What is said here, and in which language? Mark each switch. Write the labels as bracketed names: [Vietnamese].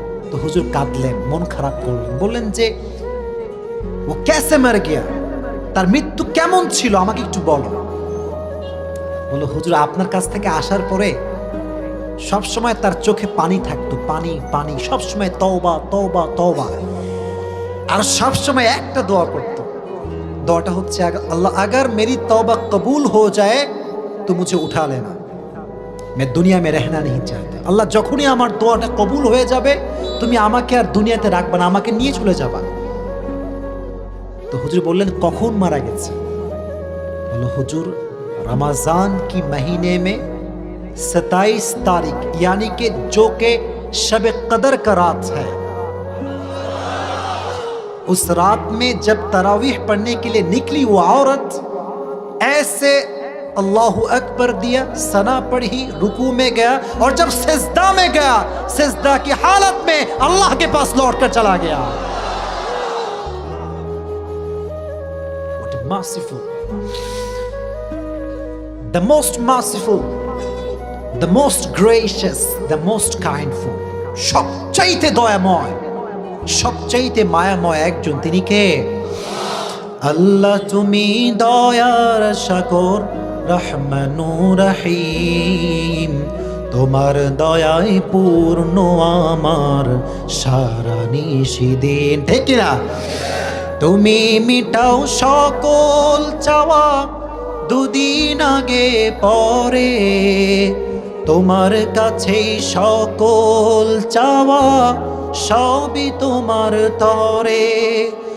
[Bangla] তো হুজুর কাঁদলেন, মন খারাপ করলেন, বললেন যে ও [Hindi] कैसे मर गया, [Bangla] তার মৃত্যু কেমন ছিল আমাকে একটু বলো। বলল হুজুর আপনার কাছ থেকে আসার পরে সব সময় তার চোখে পানি থাকতো, পানি পানি, সব সময় তওবা তওবা তওবা, আর সব সময় একটা দোয়া করতো। দোয়াটা হচ্ছে আল্লাহ [Hindi] अगर मेरी तौबा कबूल हो जाए तो मुझे उठा लेना, मैं दुनिया में रहना नहीं चाहता। [Bangla] আল্লাহ যখনই আমার দোয়াটা কবুল হয়ে যাবে তুমি আমাকে আর দুনিয়াতে রাখবে না, আমাকে নিয়ে চলে যাবা। তো হুজুর বললেন কখন মারা গেছে? বলল হুজুর [Hindi] रमजान की महीने में 27 तारीख यानी कि जो के शब कदर का रात है, उस रात में जब तरावीह पढ़ने के लिए निकली वो औरत, ऐसे अल्लाहु अकबर दिया, सना पढ़ी, रुकू में गया, और जब सिजदा में गया सिजदा की हालत में अल्लाह के पास लौट कर चला गया। [English] What a merciful, the most merciful, the most gracious, the most kindful, [Bangla] সবচাইতে দয়াময়, সবচাইতে মায়াময় একজন, তিনি কে? আল্লাহ তুমি দয়ার সাগর, রহমানুর রহিম, তোমার দয়ায় পূর্ণ আমার সারা নিশিদিন। ঠিক না? তুমি মিটাও সকল চাওয়া, দুদিন আগে পরে তোমার কাছেই সকল চাওয়া, সবই তোমার তরে।